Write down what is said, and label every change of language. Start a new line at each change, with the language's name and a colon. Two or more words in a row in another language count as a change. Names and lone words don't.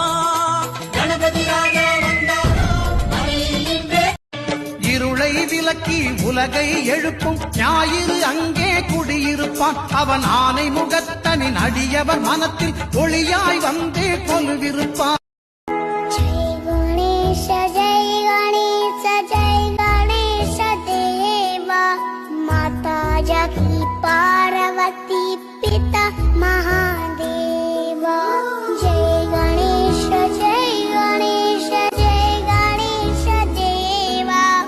Tamil: கணபதி ராஜா இருளை விலக்கி உலகை எழுப்பும் ஞாயிறு அங்கே குடியிருப்பான். அவன் ஆனை முகத்தனின் அடியவர் மனத்தில் ஒளியாய் வந்தே கொலுவிருப்பான்.
Hindi: पार्वती पिता महादेवा. जय गणेश जय गणेश जय गणेश देवा.